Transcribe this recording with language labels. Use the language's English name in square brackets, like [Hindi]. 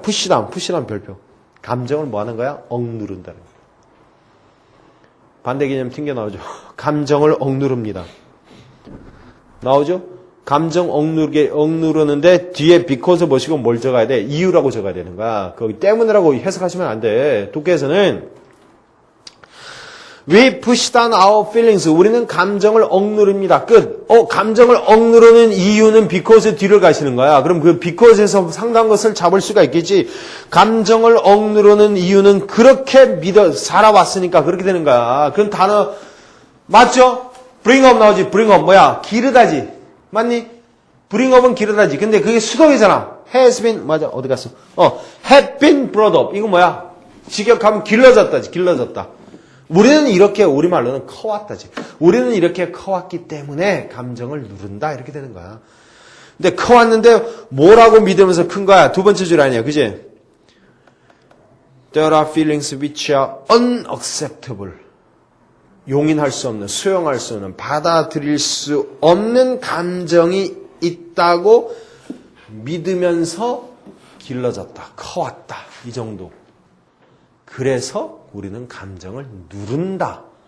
[Korean] 푸시란 별표. 감정을 뭐 하는 거야? 억누른다는 거야. 반대 개념 튕겨 나오죠. 감정을 억누릅니다. 나오죠? 감정 억누르는데 뒤에 because 보시고 뭘 적어야 돼? 이유라고 적어야 되는 거야. 거기 때문이라고 해석하시면 안 돼. 독해에서는 [English] We push down our feelings. [Korean] 우리는 감정을 억누릅니다. 끝. 감정을 억누르는 이유는 because 뒤를 가시는 거야. 그럼 그 because에서 상당한 것을 잡을 수가 있겠지. 감정을 억누르는 이유는 그렇게 살아왔으니까 그렇게 되는 거야. 그런 단어 맞죠? bring up 나오지. bring up 뭐야? 기르다지. 맞니? bring up은 기르다지. 근데 그게 수동이잖아. has been 맞아. 어디 갔어? [English] have been brought up. [Korean] 이거 뭐야? 직역하면 길러졌다지. 길러졌다. 우리는 이렇게 우리말로는 커왔다지. 우리는 이렇게 커왔기 때문에 감정을 누른다 이렇게 되는 거야. 근데 커왔는데 뭐라고 믿으면서 큰 거야? 두 번째 줄 아니야, 그지? [English] There are feelings which are unacceptable. [Korean] 용인할 수 없는, 수용할 수 없는, 받아들일 수 없는 감정이 있다고 믿으면서 길러졌다, 커왔다 이 정도. 그래서 우리는 감정을 누른다.